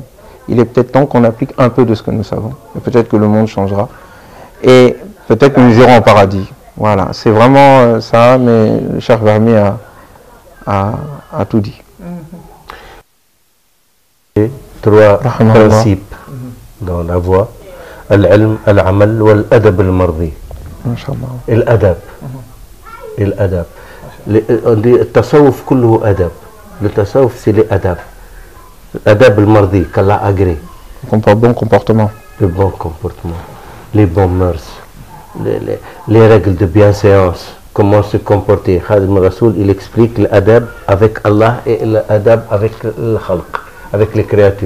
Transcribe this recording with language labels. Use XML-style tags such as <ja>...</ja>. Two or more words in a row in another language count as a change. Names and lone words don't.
<fr>Il est peut-être temps qu'on applique un peu de ce que nous savons. Et peut-être que le monde changera. Et peut-être que nous irons au paradis. Voilà, c'est vraiment ça, mais le Cheikh Fahmi a tout dit. Trois principes dans la voie. Al-ilm,</fr> <ar>العمل والأدب المرضي.</ar> <fr>Et l'adab. et l'adab. On dit</fr> <ar>التصوف كله أدب.</ar> <fr>Le tasawuf, c'est les adab. L'</fr> <ar>الأدب المرضي,</ar> <fr>qu'Allah agrée. Bon comportement. Le bon comportement, les bonnes mœurs, les règles de bienséance, comment se comporter. Khadim Rasoul, il explique l'adab avec Allah et l'adab avec le khalq, avec les créatures.</fr>